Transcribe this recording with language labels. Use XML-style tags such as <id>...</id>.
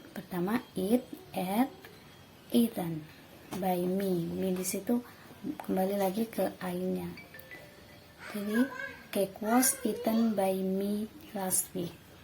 <id>Pertama</id> <en>eat, ate, eaten by me.</en> <id>Me di situ kembali lagi ke I-nya.</id> <en>Jadi cake was eaten by me last week.</en>